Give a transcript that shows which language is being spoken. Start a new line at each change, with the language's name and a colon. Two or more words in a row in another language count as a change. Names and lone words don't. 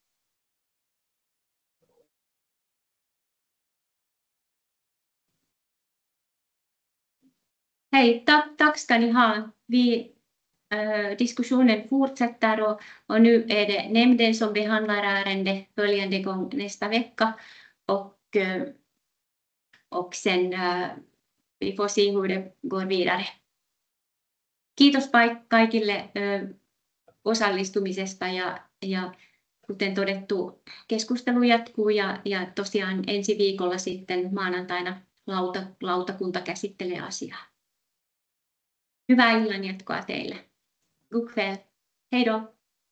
Swedish: Hej, tack ska ni ha. Diskussionen fortsätter och nu är det nämnden som behandlar ärendet följande gång nästa vecka och sen vi får se hur det går vidare.
Finnish: Kiitos kaikille osallistumisesta ja kuten todettu, keskustelu jatkuu ja tosiaan ensi viikolla sitten maanantaina lautakunta käsittelee asiaa. Hyvää illanjatkoa teille.
Swedish: God kväll. Hej då.